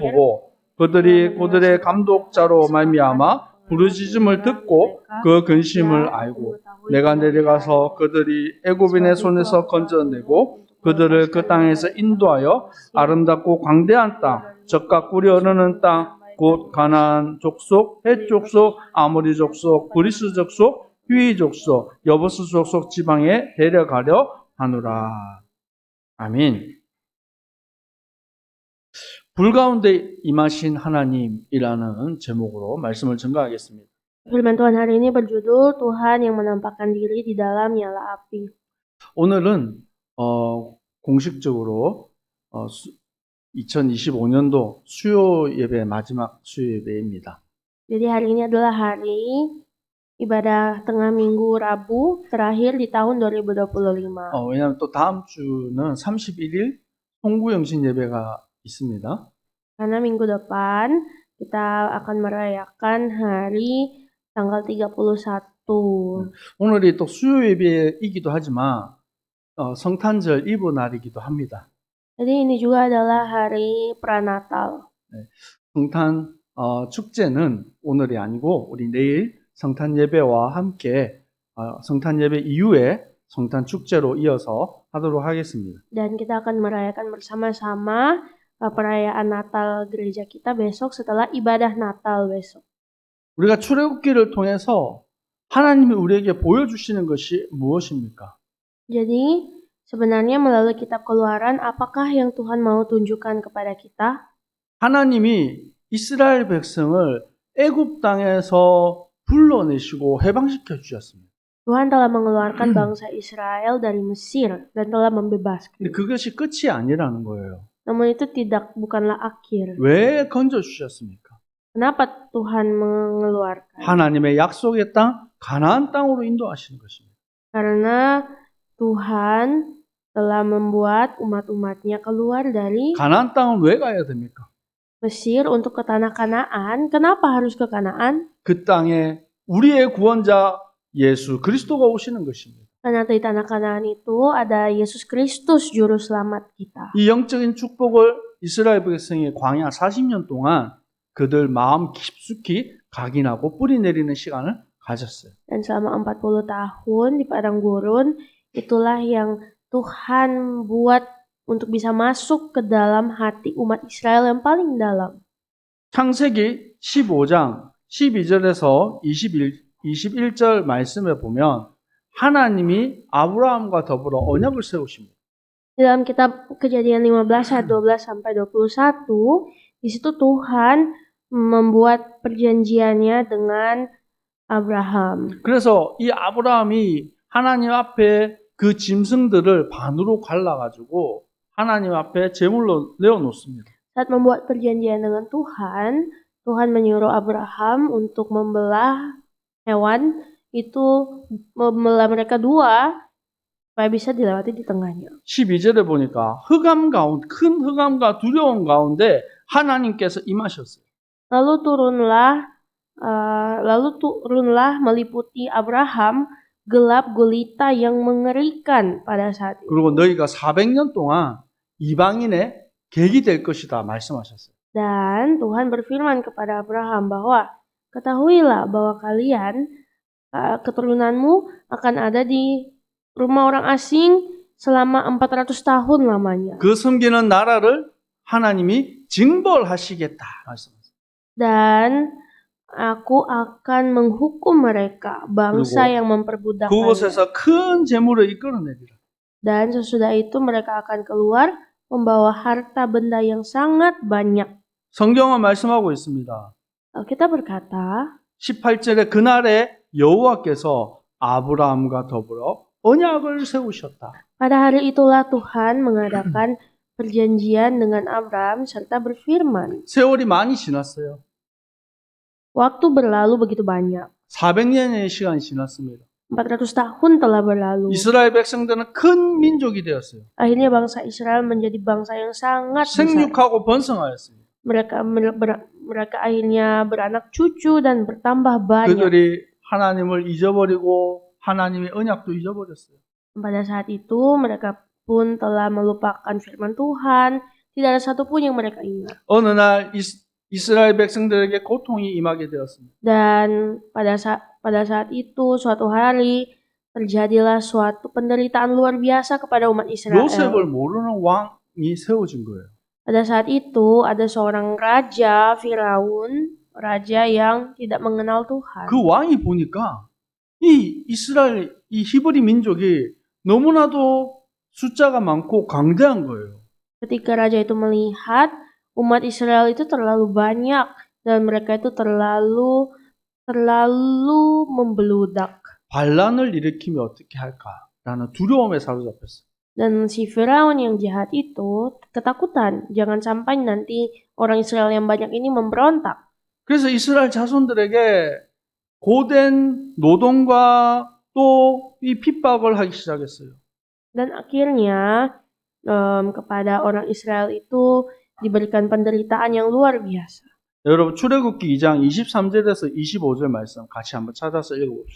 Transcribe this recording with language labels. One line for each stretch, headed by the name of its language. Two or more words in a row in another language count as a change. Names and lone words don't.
Korean: 보고 그들의 감독자로 말미암아 부르짖음을 듣고 그 근심을 알고 내가 내려가서 그들이 애굽인의 손에서 건져내고 그들을 그 땅에서 인도하여 아름답고 광대한 땅, 젖과 꿀이 흐르는 땅, 곧 가나안 족속, 헷 족속, 아모리 족속, 브리스 족속, 휘 족속, 여부스 족속 지방에 데려가려 하노라. 아멘. 불 가운데 임하신 하나님이라는 제목으로 말씀을 전가하겠습니다.
Indonesian: Firman Tuhan hari ini berjudul Tuhan yang menampakkan diri di dalam nyala api.
Korean: 오늘은 공식적으로 2025년도 수요 예배 마지막 수요 예배입니다.
Indonesian: Jadi hari ini adalah hari ibadah tengah minggu Rabu terakhir di tahun 2025.
Korean: 왜냐하면 또 다음 주는 31일 송구영신 예배가 있습니다.
Indonesian: Karena minggu depan kita akan merayakan hari tanggal 31.
Korean: 오늘이 또 수요 예배이기도 하지만 성탄절 이브 날이기도 합니다.
Indonesian: Jadi ini juga adalah hari pranatal.
Korean: 성탄 축제는 오늘이 아니고 우리 내일 성탄 예배와 함께 성탄 예배 이후에 성탄 축제로 이어서 하도록 하겠습니다.
Indonesian: Dan kita akan merayakan bersama-sama perayaan Natal gereja kita besok setelah ibadah Natal besok.
Korean: 우리가 출애굽기를 통해서 하나님이 우리에게 보여주시는 것이 무엇입니까?
Indonesian: Jadi sebenarnya melalui kitab Keluaran apakah yang Tuhan mau tunjukkan kepada kita?
Korean: 하나님이 이스라엘 백성을 애굽 땅에서 불러내시고 해방시켜 주셨습니다.
Indonesian: Tuhan telah mengeluarkan bangsa Israel dari Mesir dan telah membebaskan.
Korean: 근데 그것이 끝이 아니라는 거예요.
Indonesian: Namun itu bukanlah akhir.
Korean: 왜 건져 주셨습니까?
Indonesian: Kenapa Tuhan mengeluarkan?
Korean: 하나님의 약속의 땅 가나안 땅으로 인도하시는 것입니다.
Indonesian: Karena Tuhan telah membuat umat-umatnya keluar dari
Korean: 가나안 땅은 왜 가야 됩니까?
Indonesian: Mesir untuk ke tanah Kanaan. Kenapa harus ke Kanaan?
Korean: 그 땅에 우리의 구원자 예수 그리스도가 오시는 것입니다.
Indonesian: Karena di tanah Kanaan itu ada Yesus Kristus juru selamat kita.
Korean: 이 영적인 축복을 이스라엘 백성이 광야 40년 동안 그들 마음 깊숙이 각인하고 뿌리 내리는 시간을 가졌어요.
Indonesian: Dan selama 40 tahun di padang gurun, itulah yang Tuhan buat untuk bisa masuk ke dalam hati umat Israel yang paling dalam.
Korean: 창세기 15장 12절에서 21절 말씀에 보면 하나님이 아브라함과 더불어 언약을 세우십니다.
Indonesian: Dalam kitab Kejadian 15 ayat 12 sampai 21, di situ Tuhan membuat perjanjiannya dengan Abraham.
Korean: 그래서 이 아브라함이 하나님 앞에 그 짐승들을 반으로 갈라가지고 하나님 앞에 제물로 내어놓습니다.
Indonesian: Saat membuat perjanjian dengan Tuhan, Tuhan menyuruh Abraham untuk membelah hewan itu, membelah mereka dua supaya bisa dilewati di tengahnya.
Korean: 12절에 보니까 큰 흑암과 두려움 가운데 하나님께서 임하셨어요.
Indonesian: Lalu turunlah meliputi Abraham gelap gulita yang mengerikan pada saat itu.
Korean: 그리고 너희가 400년 동안 이방인의 객이 될 것이다 말씀하셨어요.
Indonesian: Dan Tuhan berfirman kepada Abraham bahwa ketahuilah bahwa kalian keturunanmu akan ada di rumah orang asing selama 400 tahun lamanya.
Korean: 그 섬기는 나라를 하나님이 징벌하시겠다 말씀하세요.
Indonesian: Dan aku akan menghukum mereka, bangsa
Korean: 그리고
Indonesian: yang memperbudaknya.
Korean: 그곳에서 큰 재물을 이끌어내리라.
Indonesian: Dan sesudah itu mereka akan keluar membawa harta benda yang sangat banyak.
Korean: 성경은 말씀하고 있습니다.
Indonesian: Kita berkata,
Korean: 18절에 그날에 여호와께서 아브라함과 더불어 언약을 세우셨다.
Indonesian: pada hari itulah Tuhan mengadakan perjanjian dengan Abraham serta berfirman.
Korean: 세월이 많이 지났어요.
Indonesian: Waktu berlalu begitu banyak.
Korean: 400년의 시간이 지났습니다.
Indonesian: 400 tahun telah berlalu.
Korean: 이스라엘 백성들은 큰 민족이 되었어요.
Indonesian: Akhirnya bangsa Israel menjadi bangsa yang sangat besar.
Korean: 생육하고 번성하였습니다.
Indonesian: Mereka akhirnya beranak cucu dan bertambah banyak.
Korean: 그들이 하나님을 잊어버리고 하나님의 언약도 잊어버렸어요.
Indonesian: Pada saat itu mereka pun telah melupakan firman Tuhan. Tidak ada satupun yang mereka ingat.
Korean: 어느 날 이스라엘 백성들에게 고통이 임하게 되었습니다.
Indonesian: Dan pada saat itu suatu hari terjadilah suatu penderitaan luar biasa kepada umat Israel.
Korean: 요셉을 모르는 왕이 세워진 거예요.
Indonesian: Pada saat itu ada seorang raja Firaun, raja yang tidak mengenal Tuhan.
Korean: 그 왕이 보니까 이 이스라엘, 이 히브리 민족이 너무나도 숫자가 많고 강대한 거예요.
Indonesian: Ketika raja itu melihat umat Israel itu terlalu banyak dan mereka itu terlalu membeludak.
Korean: 반란을 일으키면 어떻게 할까라는 두려움에 사로잡혔어요.
Indonesian: Dan si Firaun yang jahat itu ketakutan, jangan sampai nanti orang Israel yang banyak ini memberontak.
Korean: 그래서 이스라엘 자손들에게 고된 노동과 또 이 핍박을 하기 시작했어요.
Indonesian: Dan akhirnya kepada orang Israel itu diberikan penderitaan yang luar biasa.
Korean: 여러분 출애굽기 2장 23절에서 25절 말씀 같이 한번 찾아서 읽어봅시다.